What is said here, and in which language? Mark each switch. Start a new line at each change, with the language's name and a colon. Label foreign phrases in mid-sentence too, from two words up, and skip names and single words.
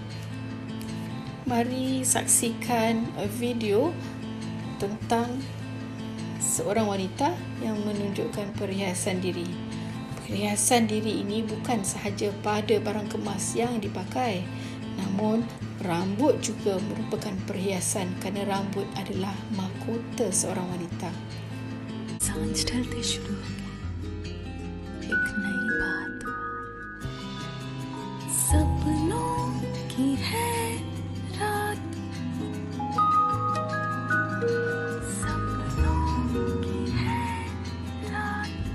Malay: Mari saksikan video tentang seorang wanita yang menunjukkan perhiasan diri. Perhiasan diri ini bukan sahaja pada barang kemas yang dipakai, namun rambut juga merupakan perhiasan kerana rambut adalah mahkota seorang wanita.
Hindi: सांझ ढलते शुरू हो गई एक नई बात सपनों की है रात सपनों की है रात